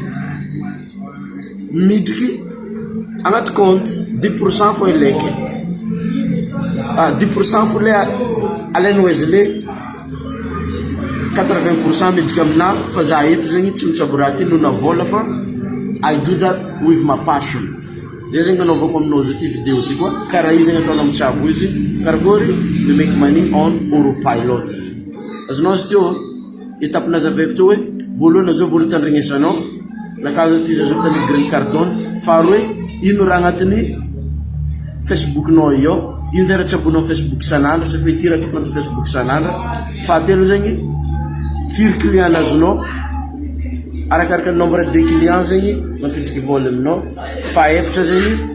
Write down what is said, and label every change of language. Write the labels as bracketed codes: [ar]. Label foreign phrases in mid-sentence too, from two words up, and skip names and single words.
[mg] midriky agnaty compte 10% fo eleke 10% fo le alainao izy le 80% midriky amina fa za eto zegny tsy mitsabo raha ty nona vola fa [en] I do that with my passion [mg] de zegny anaovako aminao zao ty vidéo ty koa karaha izy zegny ataonao mitsabo izy karakory [en] me make money on autopilot [mg] azonao izy teo étape-nazy aveko teo hoe voalohany zao vola tandrignesanao nakazo ty za zao tany [fr] graine cardone [mg] faharoa ino raha agnatin'ny Facebook-nao io ino zay raha tsabonao Facebook sanandra sa fa ity raha tokony anaty Facebook sanandra fahatelo zegny firy client azonao arakaraka [fr] nombre de client [mg] zegny mampitriky vola aminao fahaefatra zegny